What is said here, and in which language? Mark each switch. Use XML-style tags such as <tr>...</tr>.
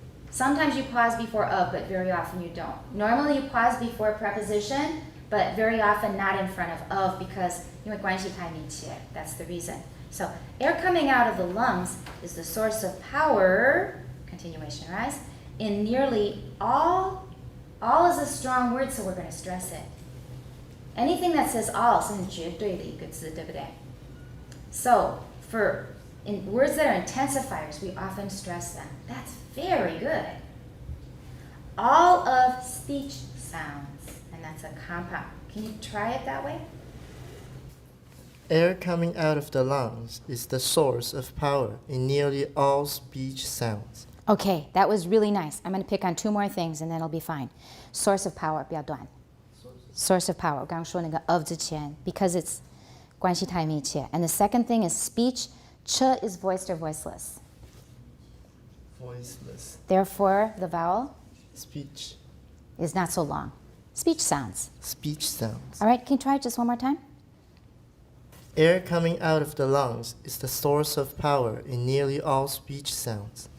<en>Sometimes you pause before of, but very often you don't. Normally you pause before a preposition, but very often not in front of because 因为关系太密切. That's the reason. So air coming out of the lungs is the source of power, continuation rise, in nearly all is a strong word, so we're going to stress it.</en> <zh>Anything that says all 是很绝对的一个字, 对不对?</zh> <en>So in words that are intensifiers, we often stress them. That's very good. All of speech sounds, and that's a compound. Can you try it that way? Air coming out of the lungs is the source of power in nearly all speech sounds. Okay, that was really nice. I'm going to pick on two more things and then it'll be fine. Source of power, 不要断.</en> <zh>Source of power, 我刚刚说那个 of 之前, because it's 关系太密切.</zh> <en>And the second thing is speech. Ch is voiced or voiceless. Voiceless. Therefore, the vowel Speech. is not so long. Speech sounds. Speech sounds. All right, can you try it just one more time? Air coming out of the lungs is the source of power in nearly all speech sounds.</en>